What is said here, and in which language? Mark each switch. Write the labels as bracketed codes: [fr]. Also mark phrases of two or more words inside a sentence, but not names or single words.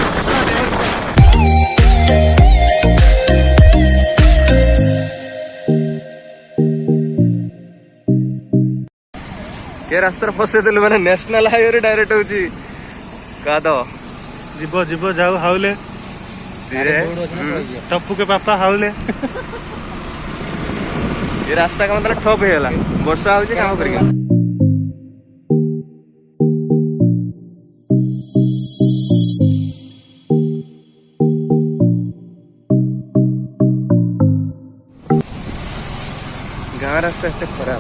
[or] କେ ରାସ୍ତାରେ ଫସେଇଦେଲୁ ମାନେ ନ୍ୟାସନାଲ ହାଇୱେ ଡାଇରେକ୍ଟ ହଉଛି କାଦ। ଯିବ ଯିବ ଯାଉ ହାଉଲେ ଟପୁ [hi] के पापा [or] हाउले ଏ ରାସ୍ତା କାମ ତାହେଲେ ଠପ୍ ହେଇଗଲା। ବର୍ଷା ହଉଛି କାମ କରିକି ଗାଁ ରାସ୍ତା ଏତେ ଖରାପ।